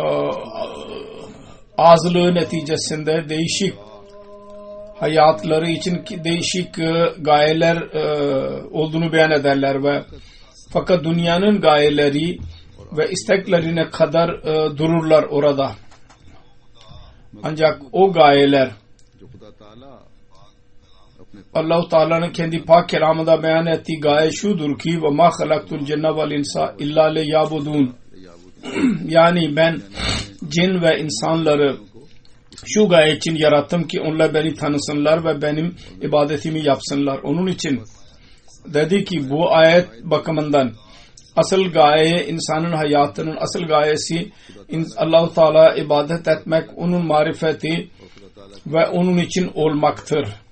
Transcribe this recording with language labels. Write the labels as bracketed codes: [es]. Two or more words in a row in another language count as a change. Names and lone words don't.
[tr] azlığı neticesinde değişik hayatları için değişik gayeler olduğunu beyan ederler ve fakat dünyanın gayeleri ve isteklerine kadar dururlar orada. Ancak o gayeler Allah-u Teala'nın kendi pak kelamında beyan ettiği gaye şudur ki [ar] وَمَا خَلَقْتُ الْجَنَّ وَالْاِنْسَ اِلَّا لِيَعْبُدُونَ [tr] yani ben cin ve insanları şu gaye için yarattım ki onlar beni tanısınlar ve benim ibadetimi yapsınlar. Onun için dedi ki bu ayet bakımından asıl gaye, insanın hayatının asıl gayesi Allah-u Teala ibadet etmek, onun marifeti ve onun için olmaktır.